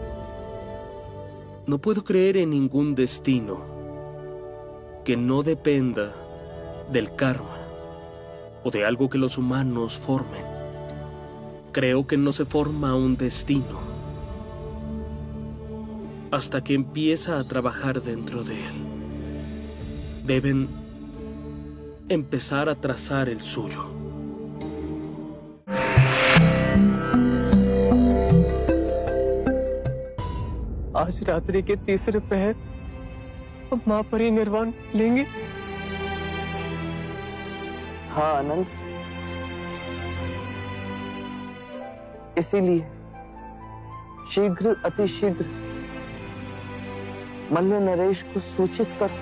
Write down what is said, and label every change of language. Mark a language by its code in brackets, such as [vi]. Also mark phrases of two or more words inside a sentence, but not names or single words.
[es] No puedo creer en ningún destino que no dependa del karma o de algo que los humanos formen. Creo que no se forma un destino hasta que empieza a trabajar dentro de él. Deben empezar a trazar el suyo. [hi] आज रात्रि के 3रे पहर अब महापरिनिर्वाण लेंगे। हाँ आनंद, इसीलिए शीघ्र अतिशीघ्र मल्ल नरेश को सूचित करो।